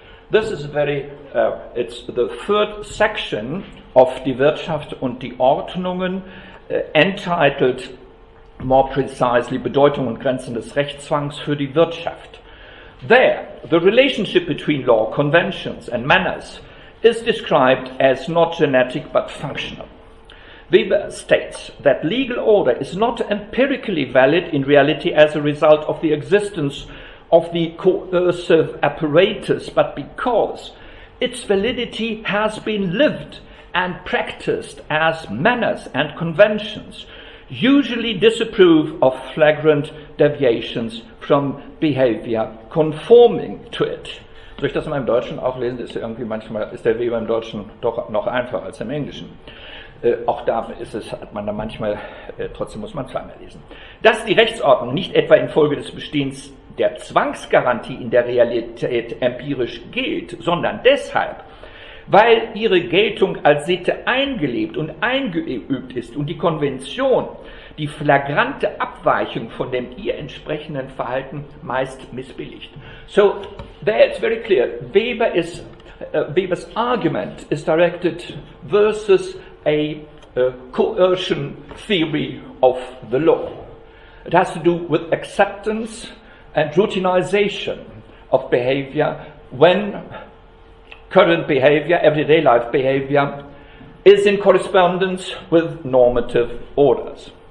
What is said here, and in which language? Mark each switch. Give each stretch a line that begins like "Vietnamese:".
English: This is it's the third section of Die Wirtschaft und die Ordnungen, entitled more precisely Bedeutung und Grenzen des Rechtszwangs für die Wirtschaft. There, the relationship between law, conventions and manners is described as not genetic but functional. Weber states that legal order is not empirically valid in reality as a result of the existence of the coercive apparatus, but because its validity has been lived and practiced as manners and conventions usually disapprove of flagrant deviations from behavior conforming to it.
German: Soll ich das mal im Deutschen auch lesen? Manchmal ist der Weber im Deutschen doch noch einfacher als im Englischen. Auch da hat man da manchmal, trotzdem muss man zweimal lesen. Dass die Rechtsordnung nicht etwa infolge des Bestehens der Zwangsgarantie in der Realität empirisch gilt, sondern deshalb, weil ihre Geltung als Sitte eingelebt und eingeübt ist und die Konvention die flagrante Abweichung von dem ihr entsprechenden Verhalten meist missbilligt.
English: So, there it's very clear. Weber's argument is directed versus a coercion theory of the law. It has to do with acceptance and routinization of behavior when current behavior, everyday life behavior, is in correspondence with normative orders.